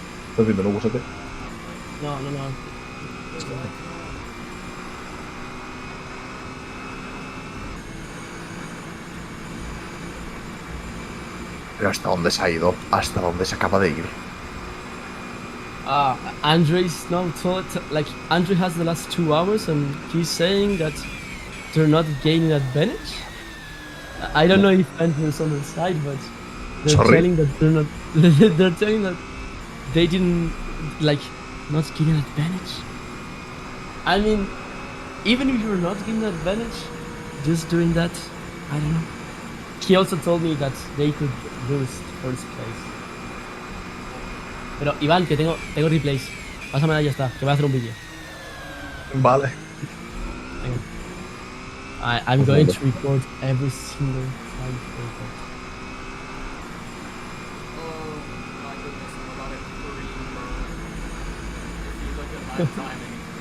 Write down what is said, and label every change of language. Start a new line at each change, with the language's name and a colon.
Spanish: ¿Estás viendo, no, Gusete? No. Pero hasta dónde se ha ido, hasta dónde se acaba de ir.
English: Andre's now told, like, Andre has the last 2 hours and he's saying that they're not gaining advantage. I don't know if Andrew's on the side, but they're Sorry? telling that they're not. They're telling that they didn't, like, not gaining advantage. I mean, even if you're not gaining advantage, just doing that, I don't know. He also told me that they could boost first place.
Spanish: Pero Iván, que tengo replays. Pásamela y ya está, que voy a hacer un vídeo. Vale. Venga.
English: I'm going to record every single time for that. Oh my goodness, I'm about to green burn. If you look at my timing.